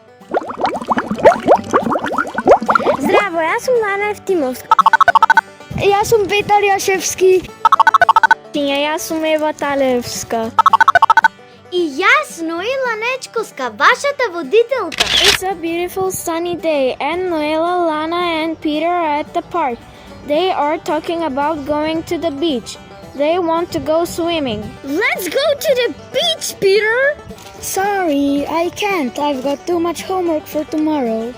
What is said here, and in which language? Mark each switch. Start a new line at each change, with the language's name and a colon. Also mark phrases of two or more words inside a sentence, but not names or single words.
Macedonian: Здраво, јас сум Лана Евтимовска. Јас сум Петар Јашевски. Јас сум Ева Талевска. И јас Ноела Нечковска, вашата водителка.
English: It's a beautiful sunny day and Noela, Lana and Peter are at the park. They are talking about going to the beach. They want to go swimming. Let's go to the beach, Peter! Sorry, I can't. I've got too much homework for tomorrow.